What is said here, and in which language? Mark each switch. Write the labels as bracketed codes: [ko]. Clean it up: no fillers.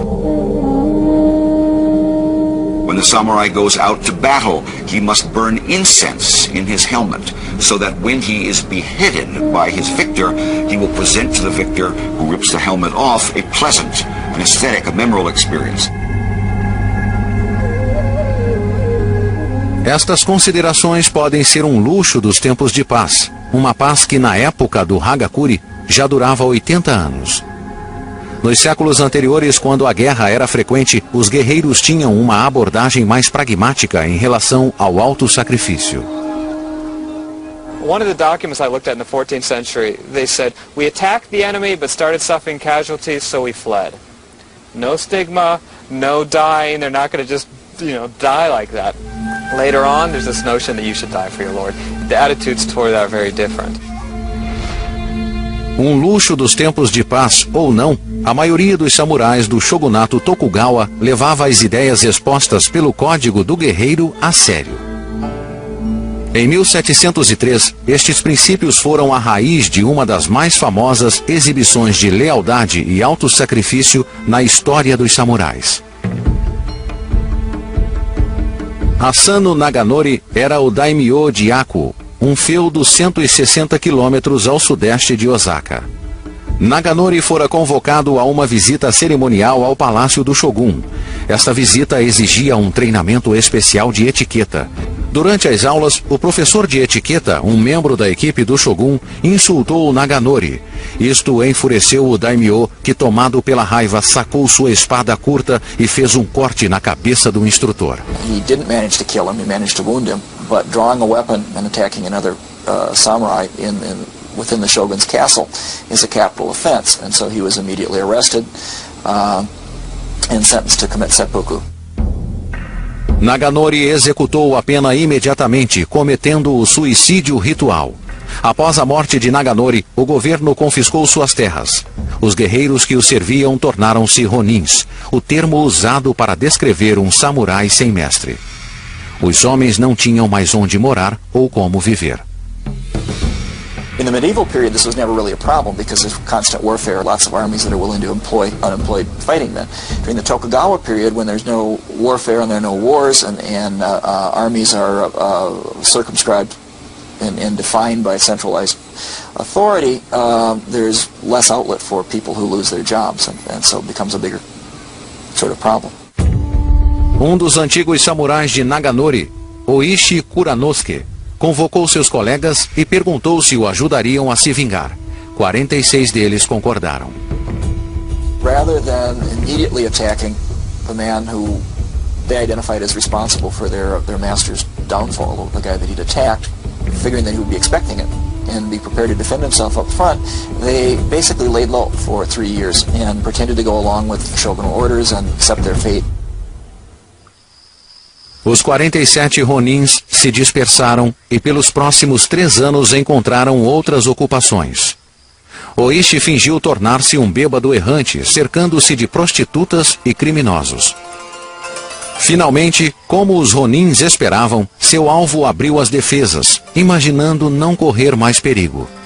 [en] When the samurai goes out to battle, he must burn incense in his helmet, so that when he is beheaded by his victor, he will present to the victor, who rips the helmet off, a pleasant, an aesthetic, a memorable experience. [pt] Estas considerações podem ser um luxo dos tempos de paz, uma paz que na época do Hagakure já durava 80 anos. Nos séculos anteriores, quando a guerra era frequente, os guerreiros tinham uma abordagem mais pragmática em relação ao auto-sacrifício. [en] One of the documents I looked at in the 14th century, they said, we attacked the enemy but started suffering casualties, so we fled. No stigma, no dying. They're not going to just, die like that. Later on, there's this notion that you should die for your lord. The attitudes toward that are very different. [pt] Luxo dos tempos de paz ou não, a maioria dos samurais do shogunato Tokugawa levava as ideias expostas pelo Código do Guerreiro a sério. Em 1703, estes princípios foram a raiz de uma das mais famosas exibições de lealdade e autossacrifício na história dos samurais. Asano Naganori era o daimyo de Aku, um feudo 160 quilômetros ao sudeste de Osaka. Naganori fora convocado a uma visita cerimonial ao palácio do Shogun. Esta visita exigia um treinamento especial de etiqueta. Durante as aulas, o professor de etiqueta, um membro da equipe do Shogun, insultou Naganori. Isto enfureceu o daimyo, que, tomado pela raiva, sacou sua espada curta e fez um corte na cabeça do instrutor. [en] He didn't manage to kill him, he managed to wound him, but drawing a weapon and attacking another samurai within the shogun's castle is a capital offense, and so he was immediately arrested and sentenced to commit seppuku. [pt] Naganori executou a pena imediatamente, cometendo o suicídio ritual. Após a morte de Naganori, o governo confiscou suas terras. Os guerreiros que o serviam tornaram-se ronins, o termo usado para descrever um samurai sem mestre. Os homens não tinham mais onde morar ou como viver. [en] In the medieval period, this was never really a problem because of constant warfare, lots of armies that are willing to employ unemployed fighting men. During the Tokugawa period, when there's no warfare and there are no wars and armies are circumscribed and defined by centralized authority, there's less outlet for people who lose their jobs, and so it becomes a bigger sort of problem. [pt] Dos antigos samurais de Naganori, Oishi Kuranosuke, convocou seus colegas e perguntou se o ajudariam a se vingar. 46 deles concordaram. [en] Rather than immediately attacking the man who they identified as responsible for their master's downfall, the guy that he'd attacked, figuring that he would be expecting it and be prepared to defend himself up front, they basically laid low for 3 years and pretended to go along with shogunal orders and accept their fate. [pt] Os 47 ronins se dispersaram e pelos próximos 3 anos encontraram outras ocupações. Oishi fingiu tornar-se um bêbado errante, cercando-se de prostitutas e criminosos. Finalmente, como os ronins esperavam, seu alvo abriu as defesas, imaginando não correr mais perigo.